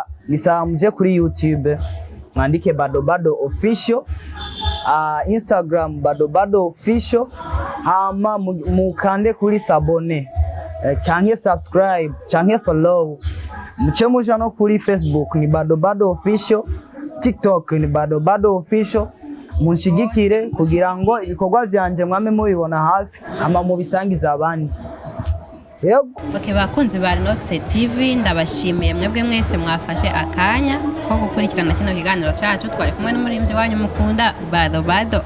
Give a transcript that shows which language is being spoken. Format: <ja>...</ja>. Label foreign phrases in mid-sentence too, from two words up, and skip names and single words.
<rn>nisamuje kuri YouTube mwandike Bado Bado official Instagram Bado Bado official hama mukande kuri sabone canke subscribe canke follow muce muja no kuri Facebook ni Bado Bado official TikTok ni Bado Bado official munshigikire kugira ngo ibikorwa vyanje mwame mubibona hafi hama mubisangiza abandi yego. Okay, bakunzi ba Nox TV ndabashimiye mwebwe mwese mwafashe akanya ko gukurikirana kino kiganiro cyacu. Twari kumwe n'umuririmvyi wanyu mukunda Bado Bado</rn>